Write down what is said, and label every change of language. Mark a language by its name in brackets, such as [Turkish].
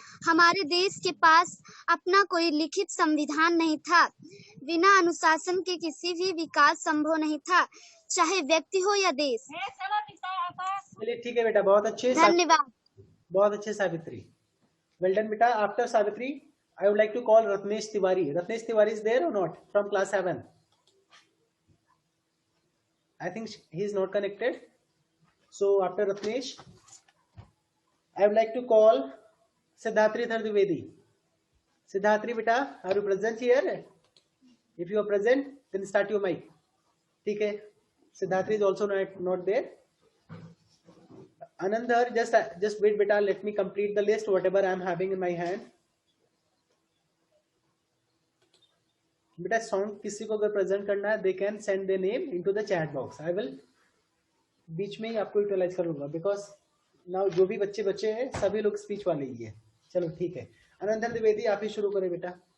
[Hindi] हमारे देश के पास अपना कोई लिखित संविधान नहीं था। बिना अनुशासन के किसी भी विकास संभव नहीं था, चाहे व्यक्ति हो या देश। चलिए ठीक है बेटा, बहुत अच्छे, धन्यवाद। बहुत अच्छे सावित्री, [English] well done [Hindi] बेटा। [English] After Savitri I would like to call Ratnesh Tiwari. Ratnesh Tiwari is there or not from class 7? I think he is not connected. So after Ratnesh, I would like to call Siddharthi Dwivedi. Siddharthi beta, are you present here? If you are present, then start your mic. [Hindi] ठीक है, [English] Siddharthi is also not there. Anandhar, just wait beta, let me complete the list whatever I am having in my hand. [Hindi] बेटा song किसी को अगर present करना है, [English] They can send their name into the chat box. I will [Hindi] बीच में ही आपको utilise करूंगा, [English] because now [Hindi] जो भी बच्चे हैं सभी लोग स्पीच वाले ही है। चलो ठीक है, अनंतन द्विवेदी आप ही शुरू करें बेटा।